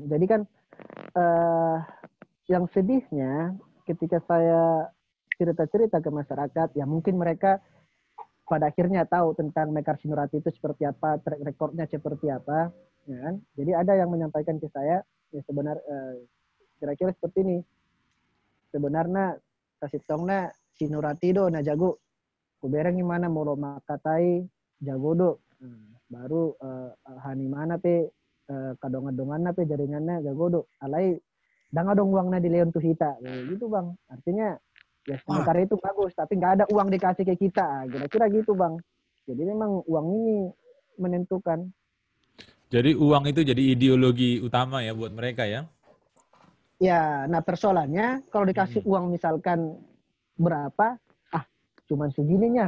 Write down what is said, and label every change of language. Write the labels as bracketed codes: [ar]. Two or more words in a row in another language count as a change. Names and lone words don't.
[id] Jadi kan yang sedihnya ketika saya cerita-cerita ke masyarakat, ya mungkin mereka pada akhirnya tahu tentang Mekarsi Nurati itu seperti apa, track recordnya seperti apa, ya kan? Jadi ada yang menyampaikan ke saya, ya sebenarnya kira-kira seperti ini. Sebenarnya kasih [bbc] tongna si Nurati do na jago, kubereng [id] gimana mau lo [bbc] makatai jago do, baru hani mana pe kadongan-dongan pe [id] jaringannya jago [bbc] do, alai danga dong uangnya di Leon Tuhita, [id] gitu, Bang. Artinya ya sementara itu bagus, tapi nggak ada uang dikasih ke kita, kira-kira gitu, Bang. Jadi memang uang ini menentukan. Jadi uang itu jadi ideologi utama ya buat mereka ya? Ya, nah persoalannya kalau dikasih uang misalkan berapa, cuman segininya.